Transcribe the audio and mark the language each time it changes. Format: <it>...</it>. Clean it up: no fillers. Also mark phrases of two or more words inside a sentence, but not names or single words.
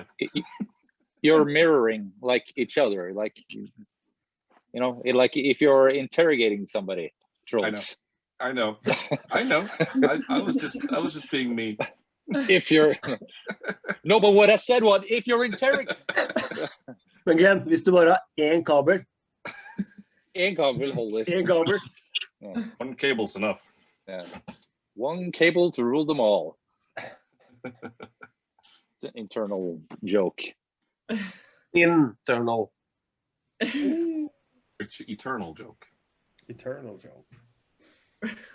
<en>You're mirroring like each other, like you know, like if you're interrogating somebody. Truls. I know. I was just being me. If you're no, but what I said was if you're interrogating.</en> <no>Men Glenn, hvis du bare har én kabel. En kabel holder. En kabel.</no> <en>Yeah. One cable's enough. Yeah. One cable to rule them all. It's an internal joke. Internal. It's eternal joke. Eternal joke.</en>